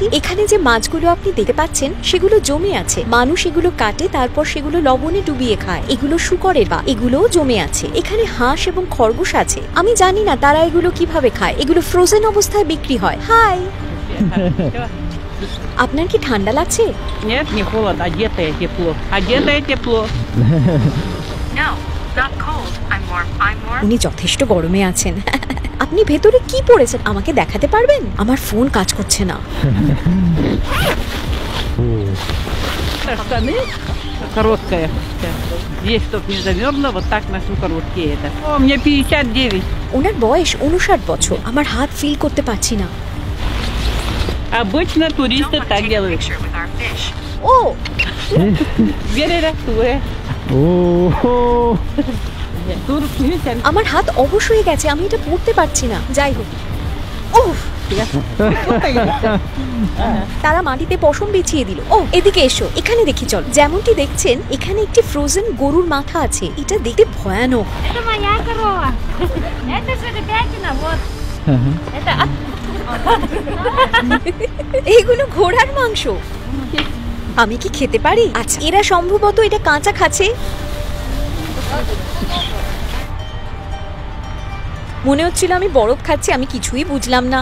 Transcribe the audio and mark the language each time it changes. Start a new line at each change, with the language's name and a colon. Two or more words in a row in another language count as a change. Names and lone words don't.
Bangla: এখানে যে মাছগুলো আপনি দেখতে পাচ্ছেন সেগুলো জমে আছে। মানুষ এগুলো কাটে, তারপর সেগুলো লবণে ডুবিয়ে খায়। এগুলো শুকরের বা, এগুলোও জমে আছে। এখানে হাঁস এবং খরগোশ আছে। আমি জানি না তারা এগুলো কিভাবে খায়। এগুলো ফ্রোজেন অবস্থায় বিক্রি হয়। হাই, আপনার কি ঠান্ডা লাগছে?
Russian: Нет, не холодно, одетое тепло. Одетое тепло.
English: No, not cold. I'm warm.
Bangla: উনি যথেষ্ট গরমে আছেন। আপনি ভেতরে কি পড়েছেন আমাকে দেখাতে পারবেন? আমার ফোন কাজ করছে না।
Russian: Штаны короткая. Здесь, чтоб не замерзло, вот так ношу короткие это. О, мне 59.
Bangla: ওনার বয়স 59 বছর। আমার হাত ফিল করতে পারছি না।
Russian: Обычно туристы
English: Don't want to
Russian: так
English: take a
Russian: делают.
English: picture with our fish.
Bangla: ও,
Russian: Верерактуэ. Турк, видите,
Bangla: আমার হাত অবশ হয়ে গেছে। আমি এটা পড়তে পারছি না। যাই হোক, উফ, তারা মাটিতে পশম বিছিয়ে দিল। ও, এদিকে এসো, এখানে দেখি চল। যেমনটি দেখছেন এখানে একটি ফ্রোজেন গরুর মাথা আছে। এটা দেখতে ভয়ানক।
Russian: Это моя корова. Это же ребятина, вот. Это
Bangla: এগুলো ঘোড়ার মাংস। আমি কি খেতে পারি? আচ্ছা, এরা সম্ভবত এটা কাঁচা খাচ্ছে। মনে হচ্ছিল আমি বরফ খাচ্ছি। আমি কিছুই বুঝলাম না।